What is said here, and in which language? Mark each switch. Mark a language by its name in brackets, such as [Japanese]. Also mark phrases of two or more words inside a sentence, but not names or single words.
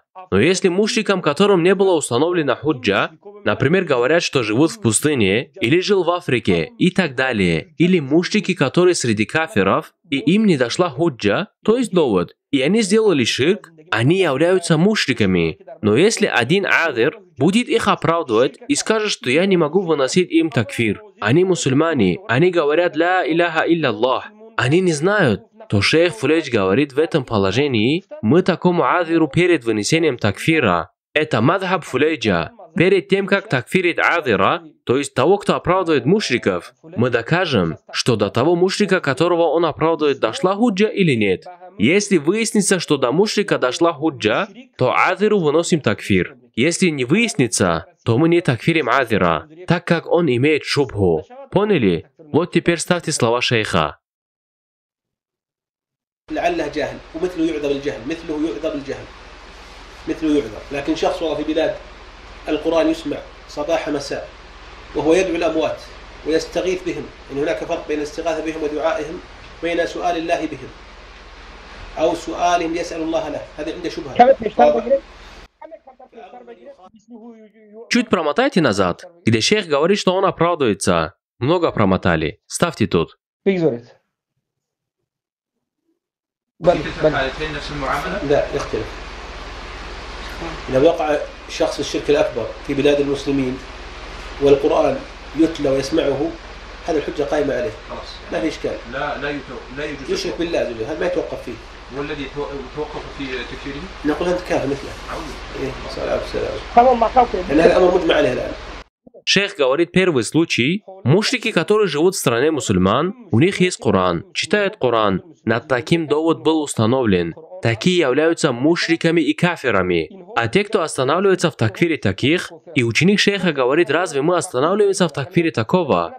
[Russian] Но если мушрикам, которым не было установлена худжа, например, говорят, что живут в пустыне, или жил в Африке, и так далее, или мушрики, которые среди кафиров, и им не дошла худжа, то есть довод, и они сделали ширк, они являются мушриками. Но если один азир будет их оправдывать и скажет, что я не могу выносить им такфир, они мусульмане, они говорят [Arabic] «لا إله إلا الله», [Russian] они не знают, то шейх Фулейдж говорит, в этом положении мы такому азиру перед вынесением такфира. Это мадхаб Фулейджа. Перед тем, как такфирит азира, то есть того, кто оправдывает мушриков, мы докажем, что до того мушрика, которого он оправдывает, дошла худжа или нет. Если выяснится, что до мушрика дошла худжа, то азиру выносим такфир. Если не выяснится, то мы не такфирим азира, так как он имеет шубху. Поняли? Вот теперь ставьте слова шейха. [Arabic] لعله جاهل ومثله يعذر بالجهل مثله يعذر لكن شخص والله في بلاد القرآن يسمع صباح مساء وهو يدعو الأموات ويستغيث بهم إن هناك فرق بين الاستغاثة بهم ودعائهم بين سؤال الله بهم أو سؤالهم يسأل الله له هذا عنده شبهة. [Russian] Чуть промотайте назад, где шейх говорит, что он оправдывается. Много промотали. Ставьте тут. [Arabic] في كلتا الحالتين نفس المعاملة؟ لا يختلف. إذا وقع شخص الشرك الأكبر في بلاد المسلمين والقرآن يتلى ويسمعه هذا الحجة قائمة عليه. خلاص. ما في إشكال. لا يجوز. يشرك بالله زوجه هذا ما يتوقف فيه. والذي يتوقف في تكفيره؟ نقول أنت كافر مثله. إيه صلى الله عليه وسلم. لأن هذا الأمر مجمع عليه الآن. [Russian] Шейх говорит, первый случай, мушрики, которые живут в стране мусульман, у них есть Коран, читают Коран, над таким довод был установлен. Такие являются мушриками и кафирами. А те, кто останавливается в такфире таких, и ученик шейха говорит, разве мы останавливаемся в такфире такого?